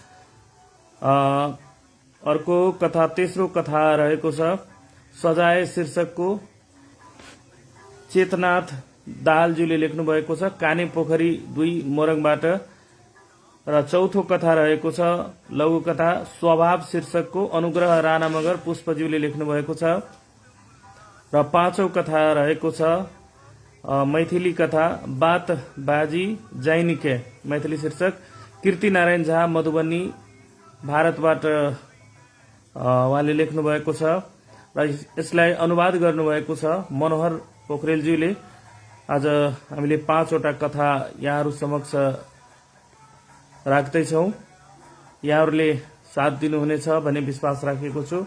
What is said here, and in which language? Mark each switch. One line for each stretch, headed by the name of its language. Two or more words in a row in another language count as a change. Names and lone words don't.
Nepali: अर्को कथा तेस्रो कथा रहेको छ सजाय शीर्षकको चेतनाथ दाहालजीले लेख्नु भएको छ काने पोखरी 2 मोरङबाट। र चौथो कथा रहेको छ लघु कथा स्वभाव शीर्षकको अनुग्रह राणा मगर पुष्पज्यूले लेख्नु भएको छ। र पाँचौं कथा रहेको छ मैथिली कथा बात बाजी जैनिके मैथिली शीर्षक कीर्ति नारायण झा मधुबनी भारतबाट उहाँले लेख्नु भएको छ। र यसलाई अनुवाद गर्नुभएको छ मनोहर पोखरेलज्यूले। आज हामीले 5 वटा कथा यहाँहरू समक्ष राख्दैछौँ। यहाँहरूले साथ दिनुहुनेछ भन्ने विश्वास राखेको छु।